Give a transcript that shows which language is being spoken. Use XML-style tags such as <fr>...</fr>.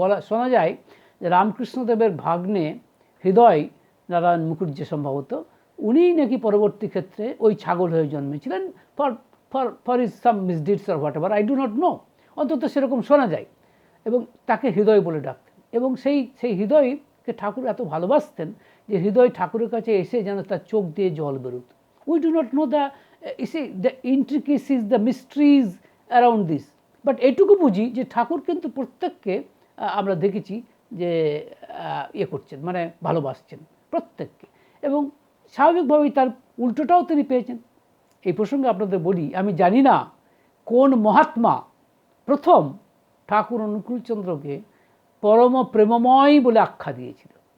<bn>শোনা যায় যে রামকৃষ্ণদেবের ভাগ্নে হৃদয় নারায়ণ মুখুজ্জে সম্ভবত, উনিই নাকি পরবর্তী ক্ষেত্রে ওই ছাগল হয়ে জন্মেছিলেন</bn> <en>for his some misdeeds or whatever, I do not know,</en> <bn>অন্তত সেরকম শোনা যায়। এবং তাকে হৃদয় বলে ডাকতেন, এবং সেই হৃদয়কে ঠাকুর এত ভালোবাসতেন যে হৃদয় ঠাকুরের কাছে এসে যেন তার চোখ দিয়ে জল বেরোত।</bn> <en>We do not know the You see the intricacies, the mysteries around this.</en> <bn>But এটুকু বুঝি যে ঠাকুর কিন্তু প্রত্যেককে আমরা দেখেছি যে ইয়ে করছেন, মানে ভালোবাসছেন প্রত্যেককে, এবং স্বাভাবিকভাবেই তার উল্টোটাও তিনি পেয়েছেন। এই প্রসঙ্গে আপনাদের বলি, আমি জানি না কোন মহাত্মা প্রথম ঠাকুর অনুকূলচন্দ্রকে পরম প্রেমময় বলে আখ্যা দিয়েছিল।</bn>